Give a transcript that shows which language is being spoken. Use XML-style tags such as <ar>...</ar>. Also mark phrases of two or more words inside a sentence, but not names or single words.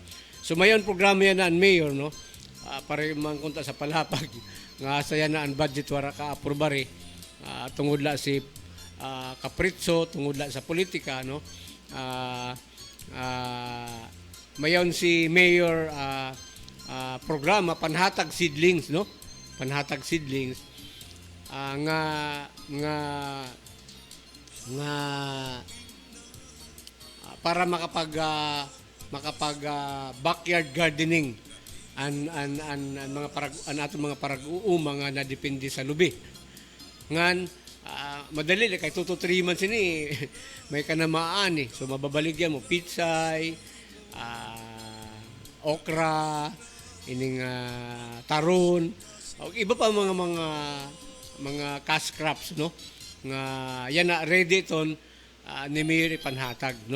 <war>So mayon programa yan na ang Mayor, no? Para man kunta sa palapag nga saya na ang budget wara ka aprobare tungod la si kapritso tungod la sa politika, no? Mayon si Mayor programa panhatag seedlings, no? Panhatag seedlings nga para makapag</war> <en>backyard gardening</en> <war>an mga aton mga parag-uuma nga nadepende sa lubi. Ngan madali kay 2 to 3 months ini may kanamaan eh. So mababaligyan mo pitsay, okra, ining taron, iba pa mga</war> <en>cash crops,</en> <war>no? Nga yan na ready ton ni Mayor ipanhatag, no?</war>